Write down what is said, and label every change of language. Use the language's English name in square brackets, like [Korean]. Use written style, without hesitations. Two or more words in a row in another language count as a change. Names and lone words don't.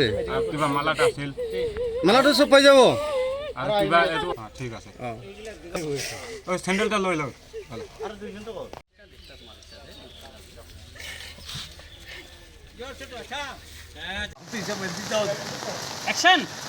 [Assamese] কিবা মালাটা আছিল মালাটো সব পাই যাব আর কিবা এটো ঠিক আছে ওই স্যান্ডেলটা লই লও আর 200 টাকা অ্যাকশন